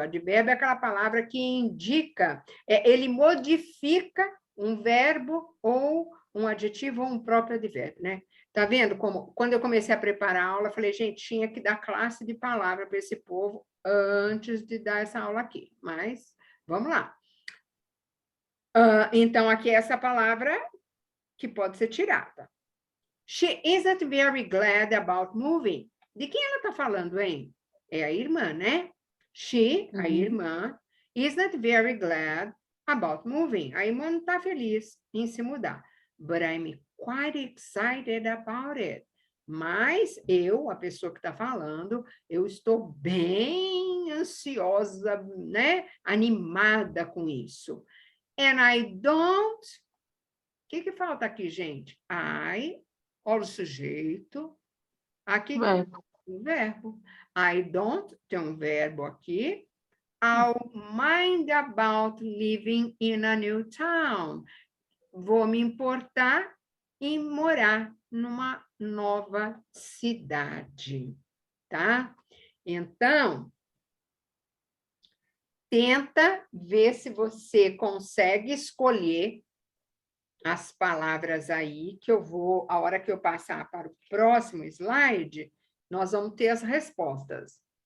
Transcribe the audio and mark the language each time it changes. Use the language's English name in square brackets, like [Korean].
[Portuguese] Advérbio é aquela palavra que indica, ele modifica um verbo ou um adjetivo ou um próprio advérbio, né? Tá vendo como, quando eu comecei a preparar a aula, eu falei, gente, tinha que dar classe de palavra para esse povo antes de dar essa aula aqui, mas vamos lá. Então, aqui é essa palavra que pode ser tirada. [English] She isn't very glad about moving. [Portuguese] De quem ela está falando, hein? É a irmã, né? [English] She, [Portuguese] a irmã, [English] isn't very glad about moving. [Portuguese] A irmã não está feliz em se mudar. [English] But I'm quite excited about it. [Portuguese] Mas eu, a pessoa que está falando, eu estou bem ansiosa, né? Animada com isso. [English] And I don't... [Portuguese] O que falta aqui, gente? I, olha o sujeito. Aqui Verbo. o verbo. [English] I don't, [Portuguese] tem um verbo aqui. [English] I'll mind about living in a new town. [Portuguese] Vou me importar em morar numa nova cidade, tá? Então, tenta ver se você consegue escolher as palavras aí, que eu vou, a hora que eu passar para o próximo slide, nós vamos ter as respostas.